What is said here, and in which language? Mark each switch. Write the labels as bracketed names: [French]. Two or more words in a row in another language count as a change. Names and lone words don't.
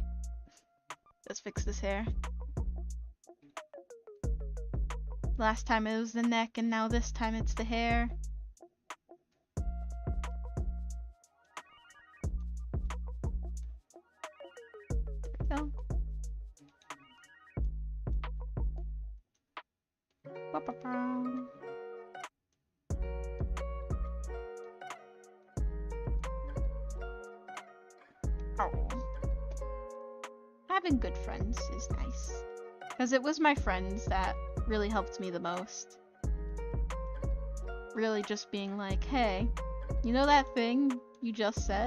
[English] Let's fix this hair. Last time it was the neck, and now this time it's the hair. There we go. Ba-ba-ba. Oh. Having good friends is nice. Because it was my friends that really helped me the most. Really just being like, hey, you know that thing you just said?